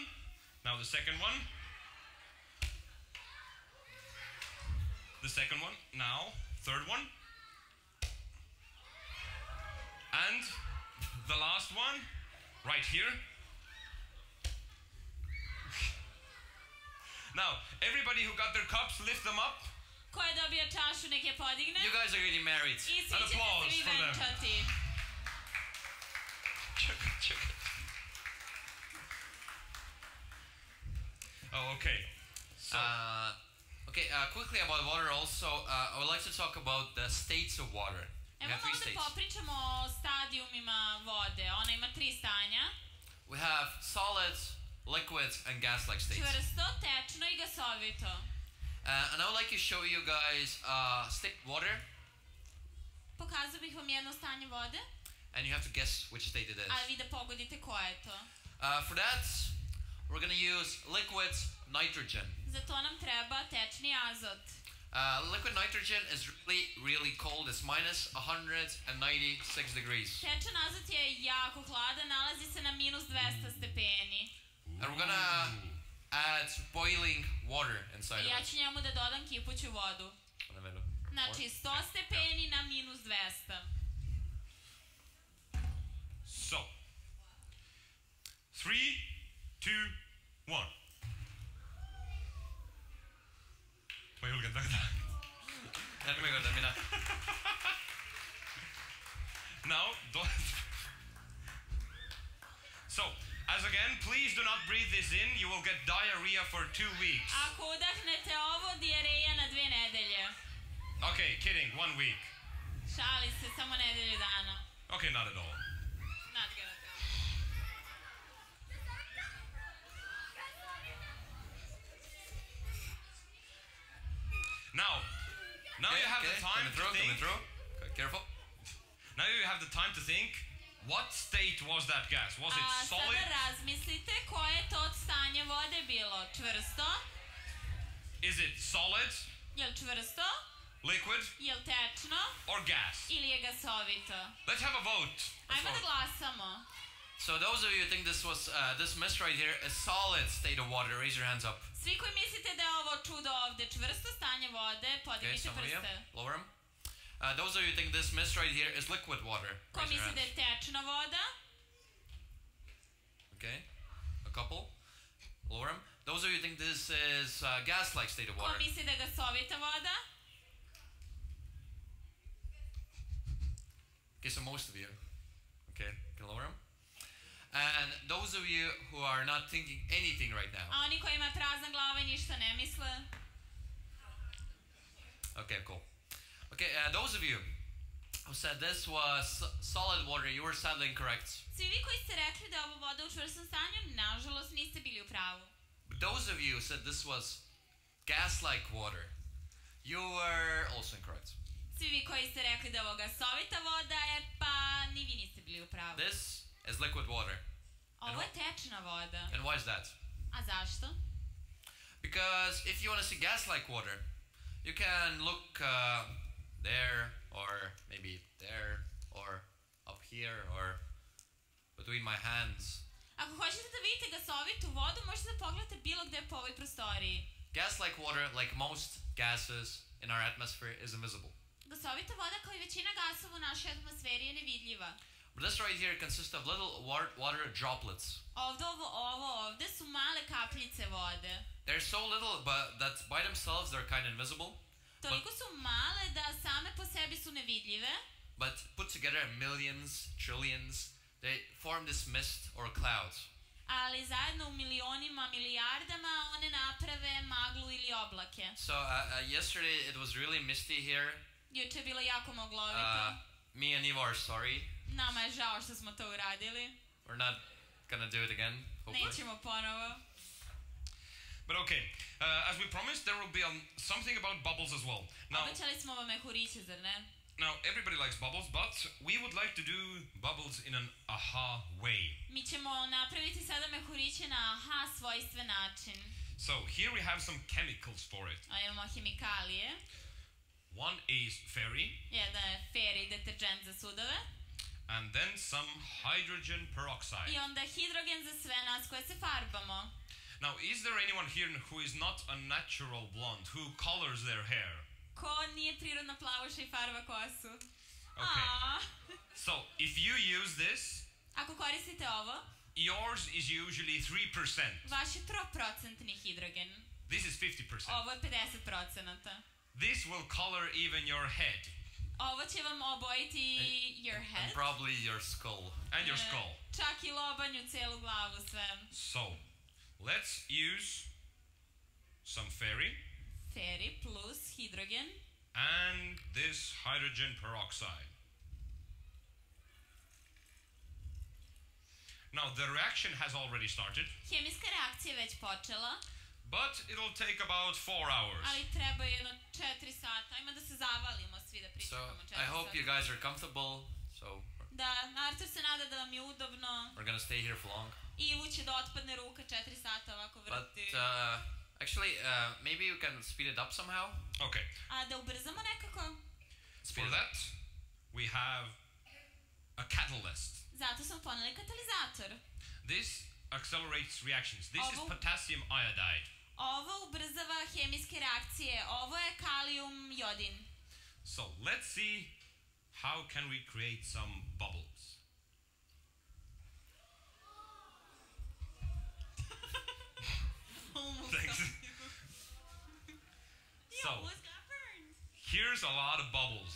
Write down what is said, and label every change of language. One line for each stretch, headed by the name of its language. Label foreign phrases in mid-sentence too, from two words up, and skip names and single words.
English: Now the second one. The second one. Now, third one. And the last one, right here. Now, everybody who got their cups, lift them up.
Serbian: Ko je dobio čašu, nek je podigne.
English: You guys are getting married.
Serbian: I svi ćete se vi venčati.
English: Oh, okay. So, quickly about water also, I would like to talk about the states of water. We
Serbian: Evo
English: have three
Serbian: malo da
English: states.
Serbian: popričamo o stadijumima vode. Ona ima 3 stanja.
English: We have solid, liquid, and gas-like states.
Serbian: Čvrsto, tečno i gasovito.
English: And I would like to show you guys state water,
Serbian: Pokazao bih vam jedno stanje vode,
English: and you have to guess which state it is.
Serbian: a vi da pogodite koje je to.
English: For that, we're going to use liquid nitrogen.
Serbian: Za to nam treba tečni azot.
English: Liquid nitrogen is really cold. It's minus 196 degrees.
Serbian: Tečan azot je jako hladan, nalazi se na minus 200 stepeni.
English: And we're going to add boiling water inside
Serbian: I
English: of
Serbian: ja
English: it.
Serbian: ću njemu da dodam kipuću vodu. Znači 100 stepeni na minus 200.
English: so 3, 2, 1. Ma julgen tagada. Now, so, as again, please do not breathe this in. You will get diarrhea for 2 weeks.
Serbian: Ako udahnete ovo, dijareja na 2 nedelje.
English: Okay, kidding, 1 week.
Serbian: Šali se, samo nedelju dana.
English: Okay, not at all. Not gonna do. Now you have the time to think. Careful. Now you have the time to think. What state was that gas? Was it solid?
Serbian: Sada razmislite koje je to stanje vode bilo. Čvrsto?
English: Is it solid,
Serbian: Jel čvrsto?
English: liquid,
Serbian: Jel tečno?
English: or gas?
Serbian: Ili je gasovito?
English: Let's have a vote.
Serbian: Ajmo da glasamo.
English: So those of you who think this mist right here is solid state of water, raise your hands up.
Serbian: Svi koji mislite da je ovo čudo ovde čvrsto stanje vode,
English: Okay,
Serbian: podignite
English: some of you,
Serbian: prste.
English: lower them. Those of you who think this mist right here is liquid water,
Serbian: Ko
English: raise your
Serbian: misli da
English: hands.
Serbian: je tečna voda?
English: Okay, a couple, lower them. Those of you who think this is gas-like state of
Serbian: Ko
English: water.
Serbian: misli da je gasovita voda?
English: Okay, so most of you. Okay, can lower them. And those of you who are not thinking anything right now.
Serbian: A oni koji ima prazna glava i ništa ne misle?
English: Okay, cool. Okay, those of you who said this was solid water, you were sadly incorrect.
Serbian: Svi vi koji ste rekli da je ovo voda u čvrstom stanju, nažalost niste bili u pravu.
English: But those of you who said this was gas-like water, you were also incorrect.
Serbian: Svi vi koji ste rekli da je ovo gasovita voda je, pa ni vi niste bili u pravu.
English: This is liquid water.
Serbian: Ovo je tečna voda.
English: And why is that?
Serbian: A zašto?
English: Because if you want to see gas-like water, you can look there, or maybe there, or up here, or between my hands.
Serbian: Ako hoćete da vidite gasovitu vodu, možete da pogledate bilo gde po ovoj prostoriji.
English: Gas-like water, like most gases in our atmosphere, is invisible.
Serbian: Gasovita voda kao i većina gasova u našoj atmosferi je nevidljiva.
English: But this right here consists of little water droplets.
Serbian: Ovo ovde su male kapljice vode.
English: They're so little, but that by themselves they're kind of invisible.
Serbian: Toliko su male da same po sebi su nevidljive,
English: But put together millions, trillions, they form this mist or cloud.
Serbian: ali zajedno u milionima, milijardama one naprave maglu ili oblake.
English: So yesterday it was really misty here.
Serbian: Juče je bilo jako moglovito.
English: Me and Eva are sorry.
Serbian: Nama je žao što smo to uradili.
English: We're not gonna do it again, hopefully.
Serbian: Nećemo ponovo.
English: But okay, as we promised, there will be something about bubbles as well.
Serbian: Obećali smo vam mehuriće, zar ne?
English: Now, everybody likes bubbles, but we would like to do bubbles in an aha way.
Serbian: Mi ćemo napraviti sada mehuriće na aha svojstven način.
English: So, here we have some chemicals for it.
Serbian: A imamo hemikalije.
English: One is fairy,
Serbian: Jedan je feri deterđent za sudove.
English: and then some hydrogen peroxide.
Serbian: I onda hidrogen za sve nas koje se farbamo.
English: Now, is there anyone here who is not a natural blonde, who colors their hair?
Serbian: Ko nije prirodna plavuša i farba kosu?
English: Okay. Aaaa. So, if you use this,
Serbian: Ako koristite ovo,
English: yours is usually 3%.
Serbian: vaš je 3% hidrogen.
English: This is 50%.
Serbian: Ovo je 50%.
English: This will color even your head
Serbian: Ovo će vam obojiti
English: your head. And probably your skull. and your skull.
Serbian: Čak i lobanju, celu glavu, sve.
English: So, let's use ferry.
Serbian: Ferij plus hidrogen.
English: And this hydrogen peroxide. Now the reaction has already started.
Serbian: Hemijska reakcija je već počela.
English: But it'll take about 4 hours.
Serbian: Ali treba jedno 4 sata. Ajmo da se zavalimo svi da pričamo 4 sata.
English: I hope you guys are comfortable.
Serbian: Da, Artur se nada da vam je udobno.
English: We're gonna stay here for long.
Serbian: Ivu će da otpadne ruka 4 sata ovako vrti.
English: But actually, maybe you can speed it up somehow. Okay.
Serbian: A da ubrzamo nekako?
English: For that, we have a catalyst.
Serbian: Zato smo poneli katalizator.
English: This accelerates reactions. This is potassium iodide.
Serbian: Ovo ubrzava hemijske reakcije. Ovo je kalijum jodin.
English: So let's see how can we create some bubbles. Thanks. So here's a lot of bubbles.